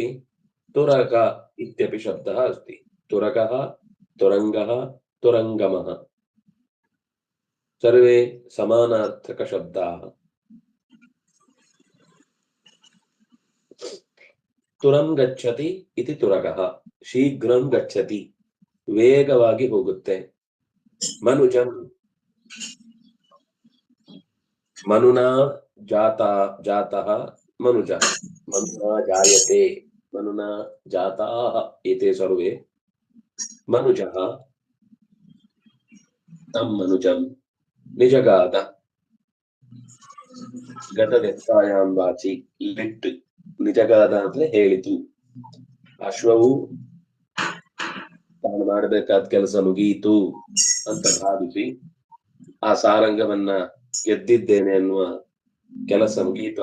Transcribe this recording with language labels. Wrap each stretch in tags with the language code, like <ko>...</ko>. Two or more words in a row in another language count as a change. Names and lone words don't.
<sa>तुरग इत्यपि शब्दः अस्ति। तुरगः, तुरङ्गः, तुरङ्गमः सर्वे समानार्थकशब्दाः। तुरं गच्छति इति तुरगः, शीघ्रं गच्छति,</sa> <kn>ವೇಗವಾಗಿ ಹೋಗುತ್ತೆ.</kn> <sa>ಮನುಜಂ ಮನುನಾ ಜಾತಃ ಮನುಜಃ, ಮನುನಾ ಜಾಯತೆ, ಮನುನಾ ಜಾತಾಃ ಏತೆ ಸರ್ವೇ ಮನುಜಃ ತಂ ಮನುಜಂ ನಿಜಗಾದ. ಗತವ್ಯತ್ಯಾಯಾಂ ವಾಚಿ ಲಿಟ್.</sa> <kn>ನಿಜಗಾದ ಅಂದ್ರೆ ಹೇಳಿತು. ಅಶ್ವವು ತಾನು ಮಾಡಬೇಕಾದ ಕೆಲಸ ಮುಗಿಯಿತು ಅಂತ ಭಾವಿಸಿ ಆ ಸಾರಂಗವನ್ನ ಗೆದ್ದಿದ್ದೇನೆ ಅನ್ನುವ ಕೆಲಸ ಮುಗಿಯಿತು.</kn>